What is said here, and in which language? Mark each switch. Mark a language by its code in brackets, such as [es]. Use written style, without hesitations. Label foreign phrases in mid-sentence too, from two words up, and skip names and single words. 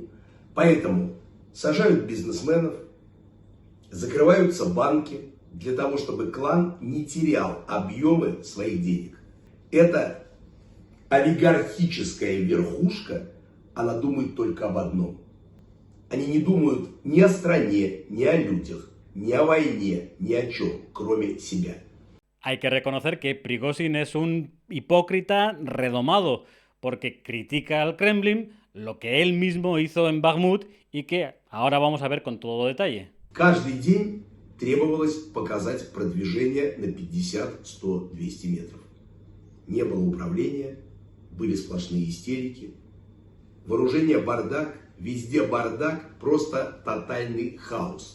[ru] Поэтому сажают бизнесменов, закрываются банки для того, чтобы клан не терял объемы своих денег. Эта олигархическая верхушка, она думает только об одном. Они не думают ни о стране, ни о людях, ni a войне, ни о чем, кроме себя. [es] Hay que reconocer que Prigozhin es un hipócrita redomado, porque critica al Kremlin lo que él mismo hizo en Bakhmut y que ahora vamos a ver con todo detalle. [ru] Каждый день требовалось показать продвижение на 50, 100, 200 метров. Не было управления, были сплошные истерики. Вооружение бардак, везде бардак, просто тотальный хаос.